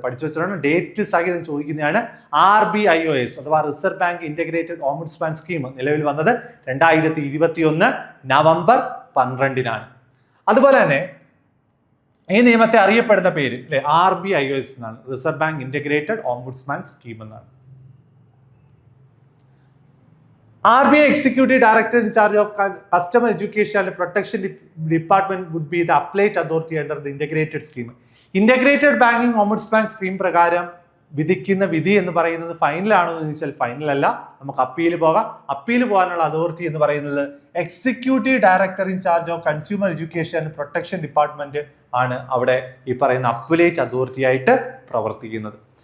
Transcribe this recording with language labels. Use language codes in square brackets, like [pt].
[ml] പഠിച്ചു വെച്ചിട്ടുണ്ട്, ഡേറ്റ് സഹിതം ചോദിക്കുന്നതാണ്. RBIOS അഥവാ reserve bank integrated ombudsman scheme നിലവിൽ വന്നത് 2021 നവംബർ 12. അതുപോലെ തന്നെ ഈ നിയമത്തെ അറിയപ്പെടുന്ന പേര് അല്ലെ RBIOS എന്നാണ്, reserve bank integrated ombudsman scheme എന്നാണ്. [en] RBI Executive Director in charge of Customer Education and Protection Department would be the appellate authority under the integrated scheme. [ml] Integrated Banking Ombudsman Scheme പ്രകാരം വിധിക്കുന്ന വിധി എന്ന് പറയുന്നത് ഫൈനലാണോ എന്ന് ചോദിച്ചാൽ ഫൈനൽ അല്ല, നമുക്ക് അപ്പീൽ പോകാം. അപ്പീൽ പോകാനുള്ള അതോറിറ്റി എന്ന് പറയുന്നത് executive director in charge of consumer education and protection department ആണ് അവിടെ ഈ പറയുന്ന അപ്പീലേറ്റ് അതോറിറ്റി ആയിട്ട് പ്രവർത്തിക്കുന്നത്.